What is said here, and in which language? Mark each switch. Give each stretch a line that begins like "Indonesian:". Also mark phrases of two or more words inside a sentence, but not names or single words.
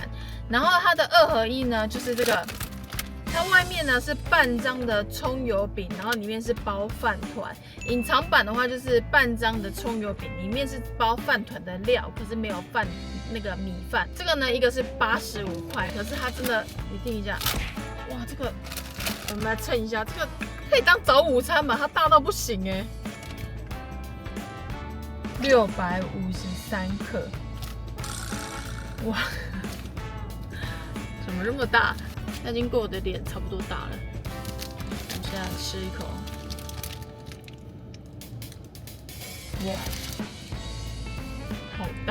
Chinese: 然後它的2合1呢，就是這個，它外面呢是半張的蔥油餅，然後裡面是包飯糰。隱藏版的話就是半張的蔥油餅，裡面是包飯糰的料，可是沒有飯那個米飯。這個呢，一個是85塊，可是它真的，你聽一下，哇，這個我們來稱一下，這個可以當早午餐嘛？它大到不行哎。653克，哇，怎麼這麼大？它已經夠我的臉差不多大了。我們現在吃一口，哇，好大！